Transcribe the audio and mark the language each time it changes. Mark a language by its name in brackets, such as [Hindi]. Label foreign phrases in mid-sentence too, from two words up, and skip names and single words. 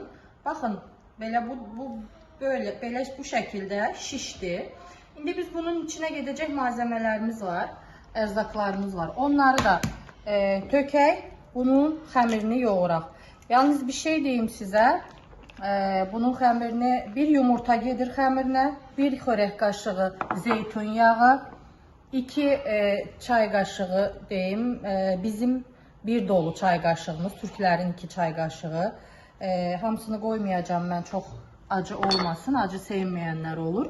[Turkish] Bakın böyle böyle bu şekilde şişti. Şimdi biz bunun içine gidecek malzemelerimiz var, erzaklarımız var. [Azerbaijani] Onları da tökək, bunun xəmirini yoğuraq. [Turkish] Yalnız bir şey diyeyim size. [Azerbaijani] Bunun xəmirini bir yumurta gedir xəmirinə, bir xörək qaşığı zeytun yağı, 2 çay qaşığı deyim, bizim bir dolu çay qaşığımız, Türklərin 2 çay qaşığı. Hamısını qoymayacağım mən, çox acı olmasın, acı sevməyənlər olur.